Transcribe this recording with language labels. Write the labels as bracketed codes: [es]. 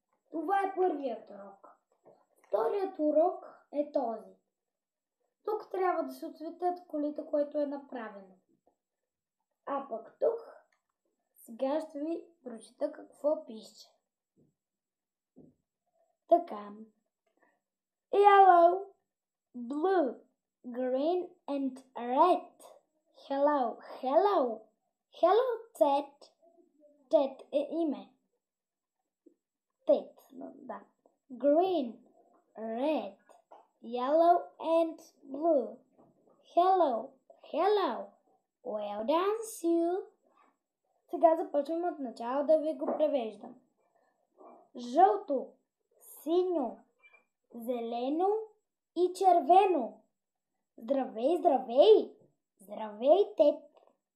[bg] Това е първият урок. Вторият урок е този. Тук трябва да се отцветят колите, което е направено. А пък тук сега ще ви прочита какво пише. Така. [en] Yellow, blue, green and red. Hello, hello. Hello, Ted. Ted [bg] е име. [en] Ted, [bg] да. [en] Green, red, yellow and blue. Hello, hello. Well done, Sue. [bg] Сега започвам от начало да ви го превеждам. Жълто, синьо, зелено и червено. Здравей, здравей! Здравей, Тед!